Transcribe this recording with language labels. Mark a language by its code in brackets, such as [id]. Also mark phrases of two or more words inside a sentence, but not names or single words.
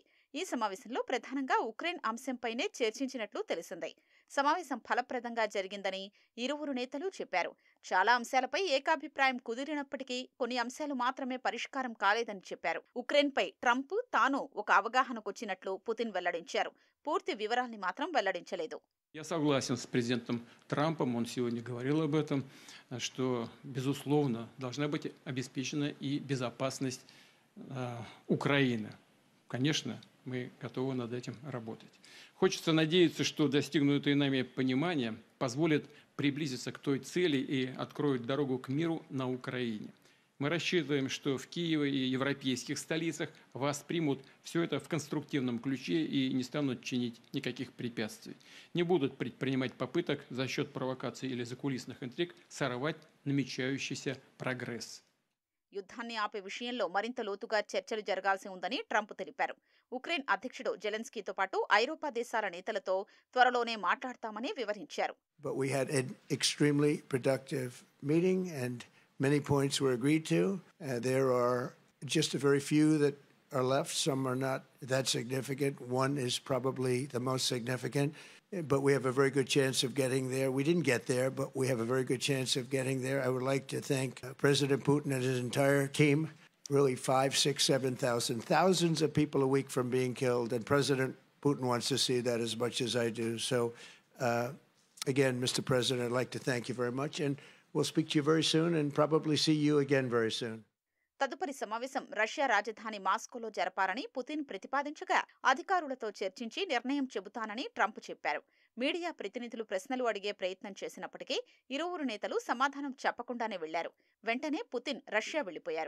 [te] ఈ సమావేశంలో ప్రధానంగా ఉక్రెయిన్ అంశంపైనే చర్చించినట్లు తెలిసింది. సమావేశం ఫలప్రదంగా జరిగిందని ఇరువురు నేతలు చెప్పారు. చాలా అంశాలపై ఏకాభిప్రాయం కుదిరినప్పటికీ కొన్ని అంశాలు మాత్రమే పరిష్కారం కాలేదని చెప్పారు. ఉక్రెయిన్పై ట్రంప్ తాను ఒక అవగాహనకొచ్చినట్లు పుతిన్ వెల్లడించారు. పూర్తి వివరాల్ని మాత్రం వెల్లడించలేదు. [ru] Я согласен с президентом Трампом, он сегодня говорил об этом, что, безусловно, должна быть обеспечена и безопасность Украины. Конечно, мы готовы над этим работать. Хочется надеяться, что достигнутое нами понимание позволит приблизиться к той цели и откроет дорогу к миру на Украине. Мы рассчитываем, что в Киеве и европейских столицах воспримут все это в конструктивном ключе и не станут чинить никаких препятствий. Не будут предпринимать попыток за счет провокаций или закулисных интриг сорвать намечающийся прогресс. [te] యుద్ధాన్ని ఆపే విషయంలో మరింత లోతుగా చర్చలు జరగాల్సి ఉందని ట్రంప్ తెలిపారు. ఉక్రెయిన్ అధ్యక్షుడు జెలెన్స్కీతో పాటు ఐరోపా దేశాల నేతలతో త్వరలోనే మాట్లాడతామని వివరించారు. [en] But we had an extremely productive meeting and many points were agreed to. There are just a very few that are left. Some are not that significant. One is probably the most significant. but we have a very good chance of getting there. We didn't get there, but we have a very good chance of getting there. I would like to thank President Putin and his entire team. Really 5, 6, 7,000, thousands of people a week from being killed, and President Putin wants to see that as much as I do. So, again, Mr. President, I'd like to thank you very much, and we'll speak to you very soon and probably see you again very soon. [te] తదుపరి సమావేశం రష్యా రాజధాని మాస్కోలో జరపాలని పుతిన్ ప్రతిపాదించగా అధికారులతో చర్చించి నిర్ణయం చెబుతానని ట్రంప్ చెప్పారు. మీడియా ప్రతినిధులు ప్రశ్నలు అడిగే ప్రయత్నం చేసినప్పటికీ ఇరువురు నేతలు సమాధానం చెప్పకుండానే వెళ్లారు. వెంటనే పుతిన్ రష్యా వెళ్లిపోయారు.